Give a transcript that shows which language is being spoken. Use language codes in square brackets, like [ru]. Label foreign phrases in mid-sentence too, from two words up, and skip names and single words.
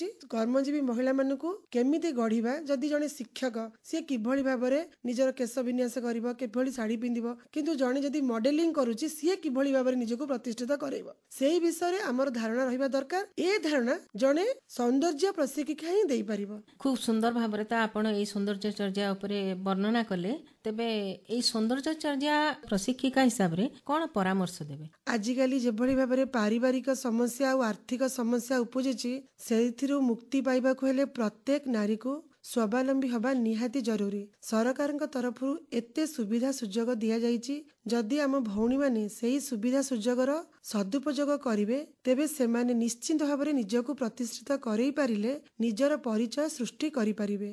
[or] କର୍ମଜୀବୀ ମହିଳା ମାନଙ୍କୁ କେମିତି ଗଢିବା, ଯଦି ଜଣେ ଶିକ୍ଷକ ସିଏ କିଭଳି ଭାବରେ ନିଜର କେଶ ବିନ୍ୟାସ କରିବ, କିଭଳି ଶାଢୀ ପିନ୍ଧିବ, କିନ୍ତୁ ଜଣେ ଯଦି ମଡେଲିଂ କରୁଛି ସିଏ କିଭଳି ଭାବରେ ନିଜକୁ ପ୍ରତିଷ୍ଠିତ କରେଇବ, ସେଇ ବିଷୟରେ ଆମର ଧାରଣା ରହିବା ଦରକାର। ଏ ଧାରଣା ଜଣେ ସୌନ୍ଦର୍ଯ୍ୟ ପ୍ରଶିକ୍ଷିକା ହିଁ ଦେଇପାରିବ। ଖୁବ ସୁନ୍ଦର ଭାବେ ତ ଆପଣର ଏଇ ସୌନ୍ଦର୍ଯ୍ୟ ଚର୍ଯ୍ୟା ଉପରେ ବର୍ଣ୍ଣନା କଲେ, ତେବେ ଏଇ ସୌନ୍ଦର୍ଯ୍ୟ ଚର୍ଯ୍ୟା ପ୍ରଶିକ୍ଷିକା ହିସାବେ କୋଉ ପରାମର୍ଶ ଦେବେ? ଆଜିକାଲି ଯେଭଳି ଭାବରେ ପାରିବାରିକ ସମସ୍ୟା ଆଉ ଆର୍ଥିକ ସମସ୍ୟା ଉପୁଜିଛି, ସେଥିରୁ ମୁକ୍ତି ପାଇବାକୁ ହେଲେ ପ୍ରତ୍ୟେକ ନାରୀକୁ ସ୍ୱାବଲମ୍ବୀ ହେବା ନିହାତି ଜରୁରୀ। ସରକାରଙ୍କ ତରଫରୁ ଏତେ ସୁବିଧା ସୁଯୋଗ ଦିଆଯାଇଛି, ଯଦି ଆମ ଭଉଣୀମାନେ ସେହି ସୁବିଧା ସୁଯୋଗର ସଦୁପଯୋଗ କରିବେ, ତେବେ ସେମାନେ ନିଶ୍ଚିନ୍ତ ଭାବରେ ନିଜକୁ ପ୍ରତିଷ୍ଠିତ କରେଇ ପାରିଲେ ନିଜର ପରିଚୟ ସୃଷ୍ଟି କରିପାରିବେ।